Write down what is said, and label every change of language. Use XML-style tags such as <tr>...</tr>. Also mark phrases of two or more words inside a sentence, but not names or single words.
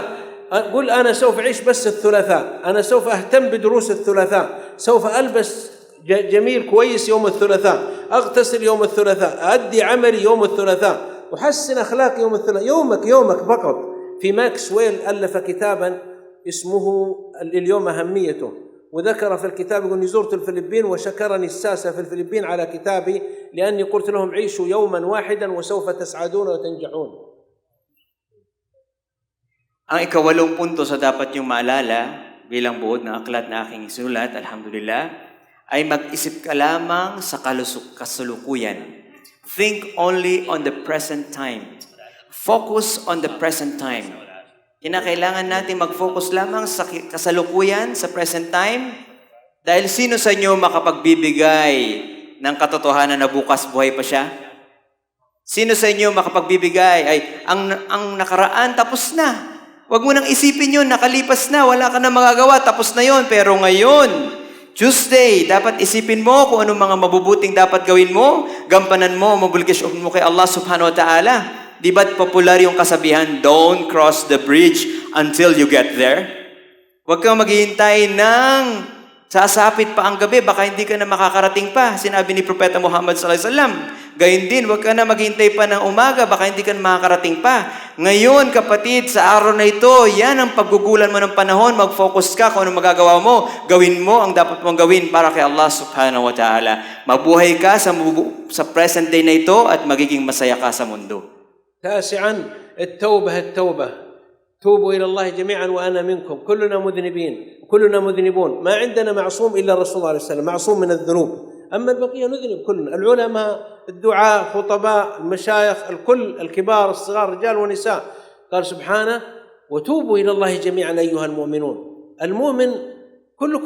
<ar>قل أنا سوف أعيش بس الثلاثاء، أنا سوف أهتم بدروس الثلاثاء، سوف ألبس جميل كويس يوم الثلاثاء، أغتسل يوم الثلاثاء، أؤدي عملي يوم الثلاثاء، أحسن أخلاقي يوم الثلاثاء. يومك فقط. في ماكس ويل ألف كتابا اسمه اليوم أهميته، وذكر في الكتاب يقول زرت الفلبين وشكرني الساسة في الفلبين على كتابي لأني قلت لهم عيشوا يوما واحدا وسوف تسعدون وتنجحون.</ar> <tl>Ang ikawalong punto sa dapat yung maalala bilang buod ng aklat na aking sinulat, alhamdulillah, ay mag-isip ka lamang sa kasalukuyan.</tl> <en>Think only on the present time. Focus on the present time.</en> <tl>Kinakailangan natin mag-focus lamang sa kasalukuyan, sa</tl> <en>present time,</en> <tl>dahil sino sa inyo makapagbibigay ng katotohanan na bukas buhay pa siya? Sino sa inyo makapagbibigay ay ang nakaraan tapos na? Huwag mo nang isipin yun, nakalipas na, wala ka na magagawa, tapos na yun. Pero ngayon, Tuesday, dapat isipin mo kung anong mga mabubuting dapat gawin mo, gampanan mo, mobilisasyon mo kay Allah</tl> <ar>سبحانه وتعالى.</ar> <tl>Di ba't popular yung kasabihan,</tl> <en>don't cross the bridge until you get there?</en> <tl>Huwag kang maghihintay ng Sasapit pa ang gabi, baka hindi ka na makakarating pa. Sinabi ni Propeta Muhammad</tl> <ar>صلى الله عليه وسلم.</ar> <tl>Gayun din, huwag ka na maghintay pa ng umaga, baka hindi ka na makakarating pa. Ngayon, kapatid, sa araw na ito, yan ang paggugulan mo ng panahon. Mag-focus ka kung ano magagawa mo. Gawin mo ang dapat mong gawin para kay Allah</tl> <ar>سبحانه وتعالى.</ar> <tl>Mabuhay ka sa</tl> <en>present day</en> <tl>na ito at magiging masaya ka sa mundo.</tl> <ar>تاسعا التوبة توبوا إلى الله جميعا وأنا منكم كلنا مذنبين كلنا مذنبون ما عندنا معصوم إلا الرسول صلى الله عليه وسلم معصوم من الذنوب أما البقية نذنب كلنا العلماء الدعاء خطباء المشايخ الكل الكبار الصغار رجال ونساء قال سبحانه وتوبوا إلى الله جميعا أيها المؤمنون المؤمن كلكم</ar>